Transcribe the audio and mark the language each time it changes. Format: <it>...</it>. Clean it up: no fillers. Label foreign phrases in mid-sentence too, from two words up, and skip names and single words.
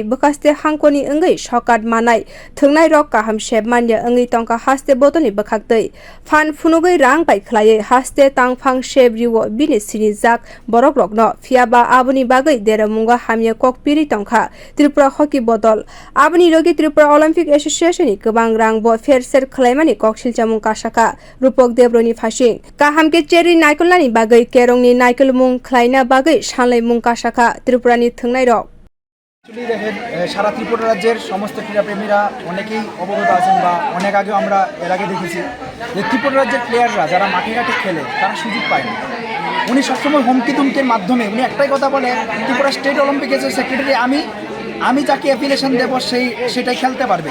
<trp>bakaste hangkoni ongai sokat manai thung rok kaham shebmanya ongai tongka haste botoni bakaktei fan phunogoi rang bai khlai haste tangphang shebriwo bini sini jak borok rokno fiaba aboni bagwi deramunga Hamya kokpiri tongkha Tripura hockey botol aboni logi Tripura Olympic Association ni kwbang rang bo fair khwlaimani koksilsamwng kasakha Rupak debroy ni phasing kaham ke cherwi naikol ni bagwi kerong ni naikol mung khlaina bagwi sanlaimung kasakha Tripura ni thung rok</trp> <bn>সারা ত্রিপুরা রাজ্যের সমস্ত ক্রীড়াপ্রেমীরা অনেকেই অবগত আছেন বা অনেক আগেও আমরা এর আগে দেখেছি যে ত্রিপুরা রাজ্যের প্লেয়াররা যারা মাঠে ঘাটে খেলে তারা সুযোগ পায় না। উনি সবসময় হুমকি তুমকির মাধ্যমে উনি একটাই কথা বলে ত্রিপুরা</bn> <en>state Olympic secretary</en> <bn>আমি যাকে অ্যাফিলিয়েশন দেবো সেটাই খেলতে পারবে।</bn>